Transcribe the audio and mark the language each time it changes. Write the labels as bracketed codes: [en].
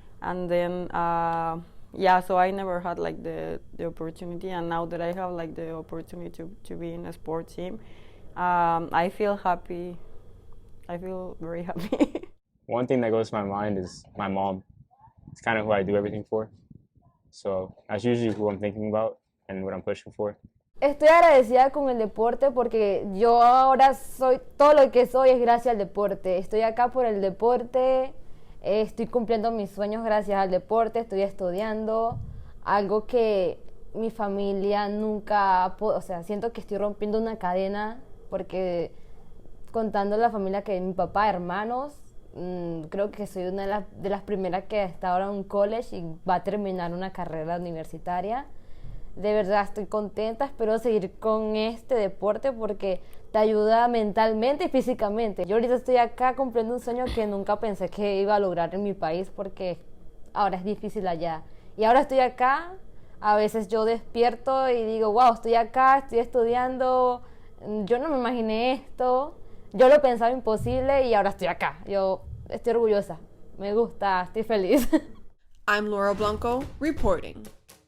[en] And then yeah, so I never had like the opportunity, and now that I have like the opportunity to be in a sport team, I feel happy. I feel very happy. One thing that goes to my mind is my mom. It's kind of who I do everything for. So that's usually who I'm thinking about and what I'm pushing for. [es] Estoy agradecida con el deporte porque yo ahora soy, todo lo que soy es gracias al deporte. Estoy acá por el deporte, estoy cumpliendo mis sueños gracias al deporte, estoy estudiando, algo que mi familia nunca, o sea, siento que estoy rompiendo una cadena porque contando la familia que mi papá, hermanos, creo que soy una de las primeras que está ahora en un college y va a terminar una carrera universitaria. De verdad estoy contenta, espero seguir con este deporte porque te ayuda mentalmente y físicamente. Yo ahorita estoy acá cumpliendo un sueño que nunca pensé que iba a lograr en mi país porque ahora es difícil allá. Y ahora estoy acá, a veces yo despierto y digo, wow, estoy acá, estoy estudiando, yo no me imaginé esto, yo lo pensaba imposible y ahora estoy acá. Yo estoy orgullosa, me gusta, estoy feliz. [en] I'm Laura Blanco, reporting.